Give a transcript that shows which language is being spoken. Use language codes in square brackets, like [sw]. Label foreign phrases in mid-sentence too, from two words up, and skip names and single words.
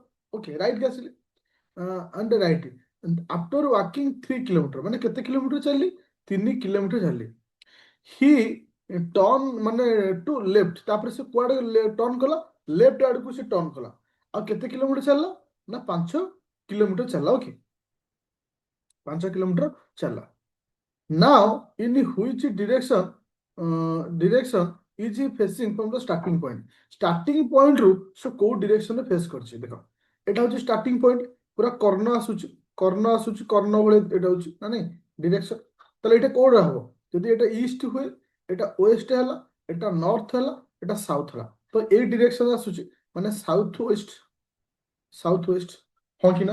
[en] okay right [or] କି ଆସିଲି, [en] and right after walking 3 kilometer, [or] ମାନେ କେତେ କିଲୋମିଟର ଚାଲିଲି? 3 କିଲୋମିଟର ଚାଲିଲି। [en] he turn [or] ମାନେ [en] to left, [or] ତାପରେ ସେ କୁଆଡେ ଟର୍ନ କଲା? ଲେଫ୍ଟ ଆଡକୁ ସେ ଟର୍ନ କଲା। ଆଉ କେତେ କିଲୋମିଟର ଚାଲିଲା? ନା 5 କିଲୋମିଟର ଚାଲିଲା। ଓକେ 5 କିଲୋମିଟର ଚାଲିଲା। [en] now in which direction is he facing from the starting point? starting point [or] ରୁ ସେ କୋଉ ଡିରେକ୍ସନରେ ଫେସ୍ କରିଛି? ଦେଖ ଏଟା ହଉଛି [en] starting point, [or] ପୁରା କର୍ଣ୍ଣ ଆସୁଛି, କର୍ଣ୍ଣ ଆସୁଛି, କର୍ଣ୍ଣ ଭଳି ଏଟା ହଉଛି ନା ନାଇଁ ଡିରେକ୍ସନ। ତାହେଲେ ଏଇଟା କୋଉଟା ହବ? ଯଦି ଏଟା ଇଷ୍ଟ ହୁଏ, ଏଟା ୱେଷ୍ଟ ହେଲା, ଏଟା ନର୍ଥ ହେଲା, ଏଟା ସାଉଥ ହେଲା, ତ ଏଇ ଡିରେକ୍ସନ ଆସୁଛି ମାନେ [en] south west. south west, [or] ହଁ କି ନା?